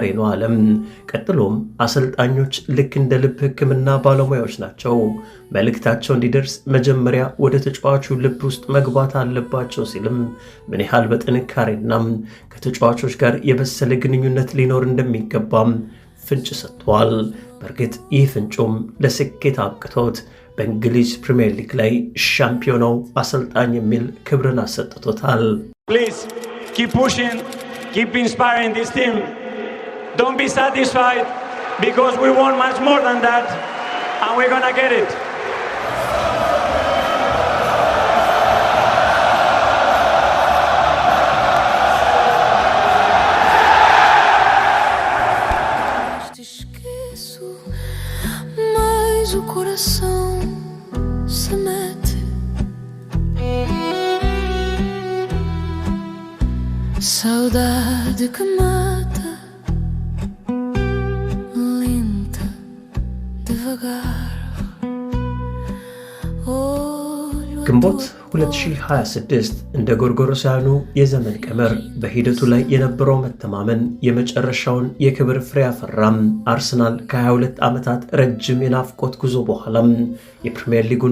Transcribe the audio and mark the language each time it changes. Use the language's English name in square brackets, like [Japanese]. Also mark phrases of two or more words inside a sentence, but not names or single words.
[Amharic] ነው አለም። ቀጥሎም አሰልጣኞች ልክ እንደ ልብ ሕክምና ባለሙያዎች ናቸው። መልእክታቸው እንዲደርስ መጀመሪያ ወደ ተጫዋቹ ልብ ውስጥ መግባት አለባቸው ሲልም ምን ያህል በጥንካሬና ከተጫዋቾች ጋር የበሰለ ግንኙነት ሊኖር እንደሚገባም ፍንጭ ሰጥቷል። በእርግጥ ይህ ፍንጩም ለስኬት አብቅቶት በእንግሊዝ ፕሪሚየር ሊግ ላይ ሻምፒዮናው አሰልጣኝ የሚል ክብርን አሰጥቶታል። [English] Please keep pushing, keep inspiring this team. Don't be satisfied because we want much more than that and we're gonna get it. [Portuguese] O coração se mete, saudade que mata, lenta, devagar. [Amharic] ግንቦት 2026 እንደ ጎርጎሮሳውያኑ የዘመን ቀመር በሂደቱ ላይ የነበረው መተማመን የመጨረሻውን የክብር ፍሬ አፈራም። አርሰናል ከ22 ዓመታት ረጅም የናፍቆት ጉዞ በኋላም የፕሪሚየር ሊጉን